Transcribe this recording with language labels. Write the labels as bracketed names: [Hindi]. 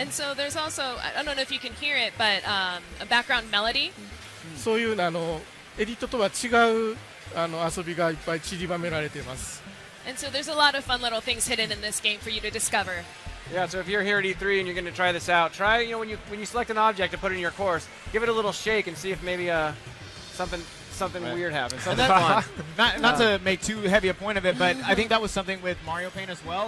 [English] And so there's also, I don't know if you can hear it, but a background melody. [Japanese] そういうエディットとは違う遊びがいっぱい散りばめられています。 [English] And so there's a lot of fun little things hidden in this game for you to discover. Yeah, so if you're here at E3 and you're going to try this out, try, when you select an object to put in your course, give it a little shake and see if maybe something weird happens. And Something that's fun. not to make too heavy a point of it, but I think that was something with Mario Paint as well.